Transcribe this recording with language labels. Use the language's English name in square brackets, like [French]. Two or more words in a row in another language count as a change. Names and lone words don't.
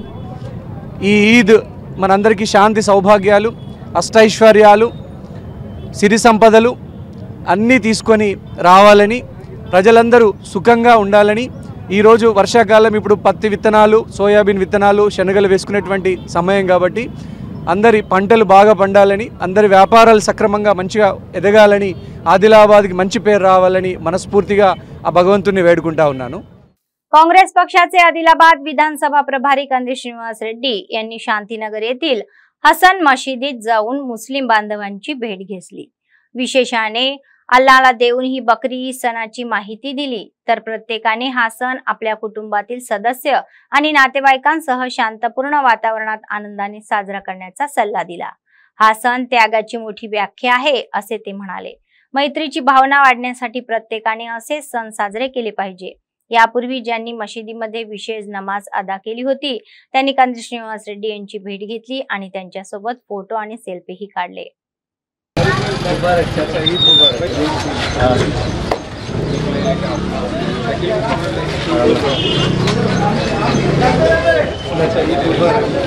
[Telugu] ఈ ఈద్ మనందరికీ శాంతి సౌభాగ్యాలు, అష్టైశ్వర్యాలు, సిరి సంపదలు అన్నీ తీసుకొని రావాలని, ప్రజలందరూ సుఖంగా ఉండాలని. ఈరోజు వర్షాకాలం, ఇప్పుడు పత్తి విత్తనాలు, సోయాబీన్ విత్తనాలు, శనగలు వేసుకునేటువంటి సమయం కాబట్టి అందరి పంటలు బాగా పండాలని, అందరి వ్యాపారాలు సక్రమంగా మంచిగా ఎదగాలని, ఆదిలాబాద్కి మంచి పేరు రావాలని మనస్ఫూర్తిగా ఆ भगवंतुनी वेडुకుంటా ఉన్నాను. [Marathi] काँग्रेस पक्षाचे आदिलाबाद विधानसभा प्रभारी कंदी श्रीनिवास रेड्डी यांनी शांतीनगर येथील हसन मशिदीत जाऊन मुस्लिम बांधवांची भेट घेतली. विशेषाने अल्लाहला देऊन ही बकरी सणाची माहिती दिली. तर प्रत्येकाने हा सण आपल्या कुटुंबातील सदस्य आणि नातेवाईकांसह शांतपूर्ण वातावरणात आनंदाने साजरा करण्याचा सल्ला दिला. हा सण त्यागाची मोठी व्याख्या आहे असे ते म्हणाले. मैत्रीची भावना वाढण्यासाठी प्रत्येकाने असे सण साजरे केले पाहिजे. यापूर्वी ज्यांनी मशिदीमध्ये विशेष नमाज अदा केली होती त्यांनी कंदी श्रीनिवास रेड्डी यांची भेट घेतली आणि त्यांच्यासोबत फोटो आणि सेल्फीही काढले. [Hindi] मुबारक चाचा, ईद मुबारक. चाचा ईद मुबारक.